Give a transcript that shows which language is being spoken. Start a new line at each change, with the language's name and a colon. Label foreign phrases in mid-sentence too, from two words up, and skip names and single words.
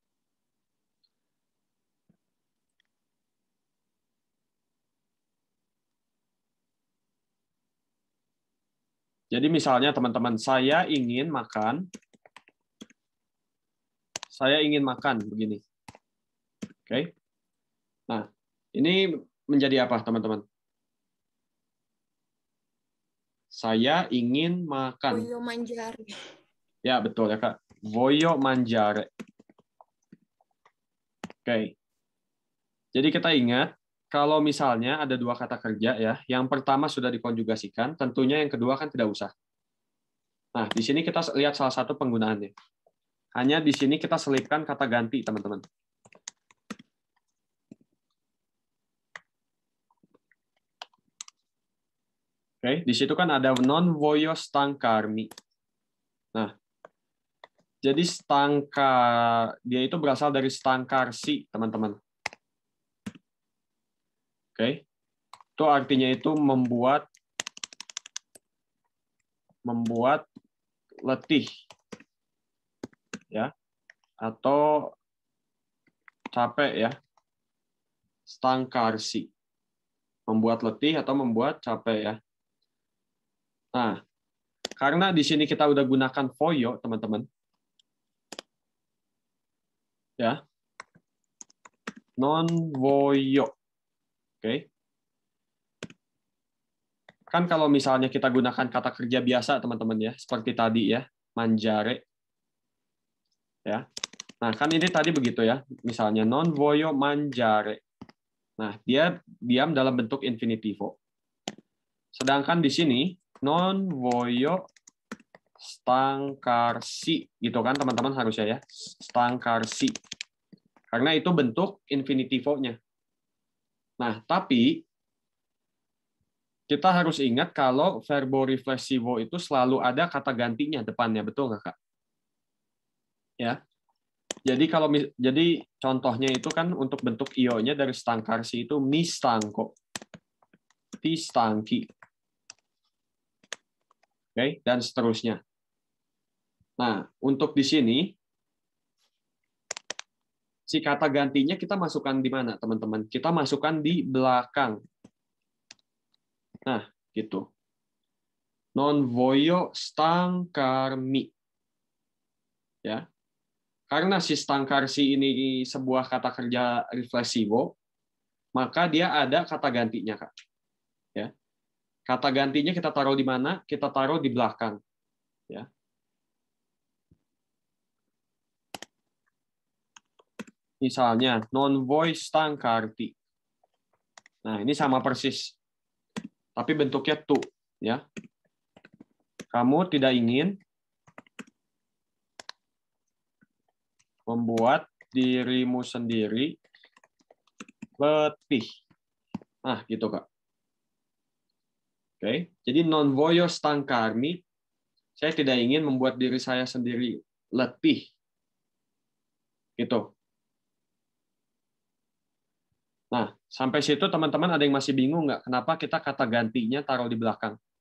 Indonesian: Jadi misalnya teman-teman, saya ingin makan begini. Oke. Nah, ini menjadi apa, teman-teman? Saya ingin makan.
Italian: Voglio mangiare.
Indonesian: Ya, betul ya, Kak.
Italian: Voglio mangiare.
Indonesian: Oke. Jadi kita ingat, kalau misalnya ada dua kata kerja ya, yang pertama sudah dikonjugasikan, tentunya yang kedua kan tidak usah. Nah, di sini kita lihat salah satu penggunaannya. Hanya di sini kita selipkan kata ganti, teman-teman. Oke, di situ kan ada
Italian: non voglio stancarmi.
Indonesian: Nah, jadi dia itu berasal dari stancarsi, teman-teman. Oke, itu artinya itu membuat letih, ya, atau capek ya, stancarsi, membuat letih atau membuat capek ya. Nah, karena di sini kita udah gunakan voglio, teman-teman. Ya.
Italian: Non voglio.
Indonesian: Oke. Kan kalau misalnya kita gunakan kata kerja biasa, teman-teman ya, seperti tadi ya, mangiare. Ya. Nah, kan ini tadi begitu ya. Misalnya
Italian: non voglio mangiare.
Indonesian: Nah, dia diam dalam bentuk infinitivo. Sedangkan di sini
Italian: non voglio stancarsi,
Indonesian: gitu kan teman-teman harusnya ya, stancarsi. Karena itu bentuk infinitivo-nya. Nah, tapi kita harus ingat kalau
Italian: verbo riflessivo
Indonesian: itu selalu ada kata gantinya depannya, betul nggak, Kak? Ya. Jadi contohnya itu kan untuk bentuk io-nya dari stancarsi itu
Italian: mi stanco, ti stanchi.
Indonesian: Oke, dan seterusnya. Nah, untuk di sini, si kata gantinya kita masukkan di mana, teman-teman? Kita masukkan di belakang. Nah, gitu.
Italian: Non voglio stancarmi.
Indonesian: Ya. Karena si stancarsi ini sebuah kata kerja riflessivo, maka dia ada kata gantinya, Kak. Ya. Kata gantinya kita taruh di mana? Kita taruh di belakang. Ya. Misalnya,
Italian: non vuoi stancarti.
Indonesian: Nah, ini sama persis. Tapi bentuknya tu. Ya. Kamu tidak ingin membuat dirimu sendiri letih. Nah, gitu, Kak. Oke, jadi
Italian: non voglio stancarmi,
Indonesian: saya tidak ingin membuat diri saya sendiri letih. Gitu. Nah, sampai situ teman-teman ada yang masih bingung nggak? Kenapa kita kata gantinya taruh di belakang?